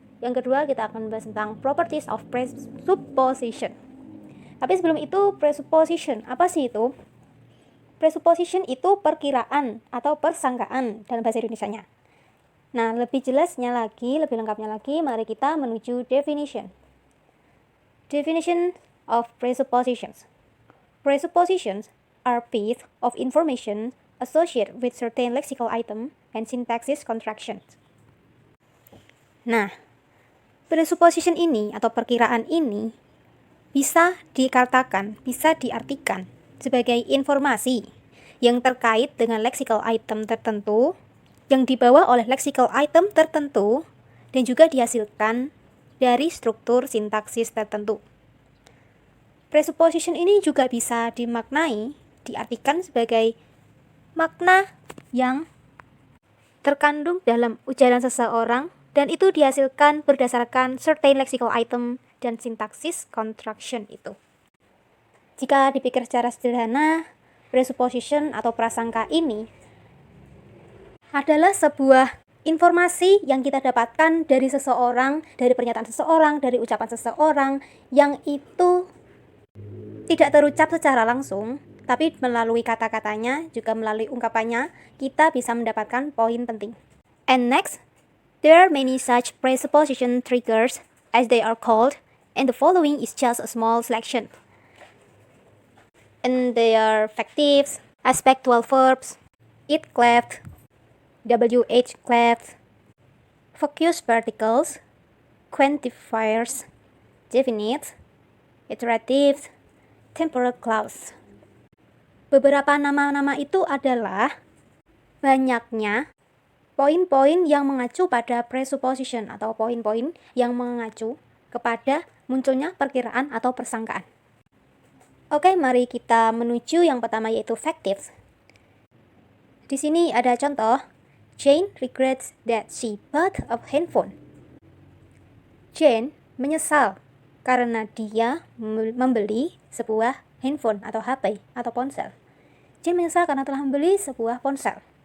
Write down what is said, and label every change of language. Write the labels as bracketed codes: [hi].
[id] Yang kedua kita akan bahas tentang [en] properties of presupposition. [id] Tapi sebelum itu, presupposition apa sih itu? Presupposition itu perkiraan atau persangkaan dalam bahasa Indonesianya. Nah, lebih jelasnya lagi, lebih lengkapnya lagi, mari kita menuju definition. [en] Definition of presuppositions. Presuppositions are piece of information associated with certain lexical item and syntaxis contractions. [id] Nah, presupposition ini atau perkiraan ini bisa dikatakan, bisa diartikan sebagai informasi yang terkait dengan lexical item tertentu, yang dibawa oleh lexical item tertentu, dan juga dihasilkan dari struktur sintaksis tertentu. Presupposition ini juga bisa dimaknai, diartikan sebagai makna yang terkandung dalam ujaran seseorang dan itu dihasilkan berdasarkan [en] certain lexical item [id] dan sintaksis contraction itu. Jika dipikir secara sederhana, presupposition atau prasangka ini adalah sebuah informasi yang kita dapatkan dari seseorang, dari pernyataan seseorang, dari ucapan seseorang yang itu tidak terucap secara langsung, tapi melalui kata-katanya, juga melalui ungkapannya, kita bisa mendapatkan poin penting. [en] And next, there are many such presupposition triggers, as they are called, and the following is just a small selection. And they are factives, aspectual verbs, it cleft, WH cleft, focus particles, quantifiers, definite, iterative, temporal clause. [id] Beberapa nama-nama itu adalah banyaknya poin-poin yang mengacu pada presupposition atau poin-poin yang mengacu kepada munculnya perkiraan atau persangkaan. Oke, mari kita menuju yang pertama yaitu factives. Di sini ada contoh, [en] Jane regrets that she bought a handphone. [id] Jane menyesal karena dia membeli sebuah handphone atau HP atau ponsel. Jane menyesal karena telah membeli sebuah ponsel.